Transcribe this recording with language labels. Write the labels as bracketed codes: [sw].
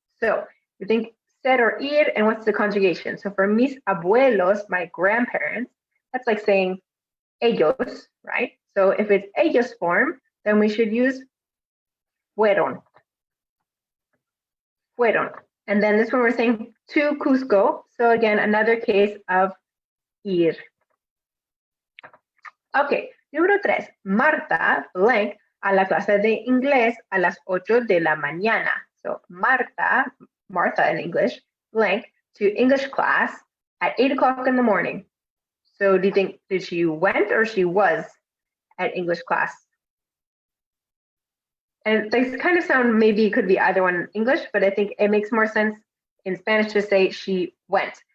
[en] So you think ser or ir, and what's the conjugation? So for [es] mis abuelos, [en] my grandparents, that's like saying ellos, right? So if it's ellos form, then we should use fueron. Fueron. And then this one we're saying to Cusco. So again, another case of ir. Okay, [es] número tres, Marta blank a la clase de inglés a las 8 de la mañana. [en] So Marta in English, blank to English class at 8 o'clock in the morning. So do you think, did she went or she was at English class? And they kind of sound, maybe it could be either one in English, but I think it makes more sense in Spanish to say she went.